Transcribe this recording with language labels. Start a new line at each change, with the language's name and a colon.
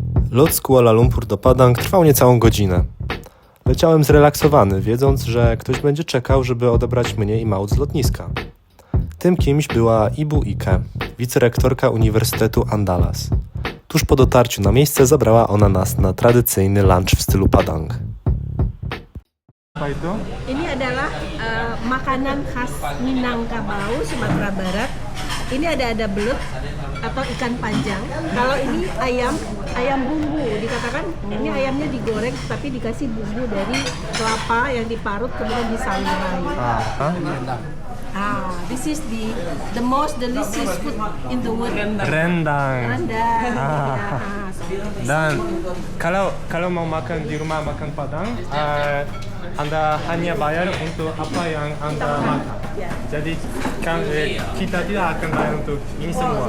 Polish: Lot z Kuala Lumpur do Padang trwał niecałą godzinę. Leciałem zrelaksowany, wiedząc, że ktoś będzie czekał, żeby odebrać mnie i Maud z lotniska. Tym kimś była Ibu Ike, wicerektorka Uniwersytetu Andalas. Tuż po dotarciu na miejsce zabrała ona nas na tradycyjny lunch w stylu Padang.
Indonesian: Ini adalah makanan khas Minangkabau, Sumatera Barat. Ini ada belut atau ikan panjang. Kalau ini ayam bumbu, dikatakan ini ayamnya digoreng tapi dikasih bumbu dari kelapa yang diparut kemudian disangrai.
English: This is the most delicious food in the world.
Indonesian: Rendang. Rendang. Dan kalau mau makan di rumah makan Padang, Anda hanya bayar untuk apa yang Anda makan. Jadi kita tidak akan bayar untuk ini semua.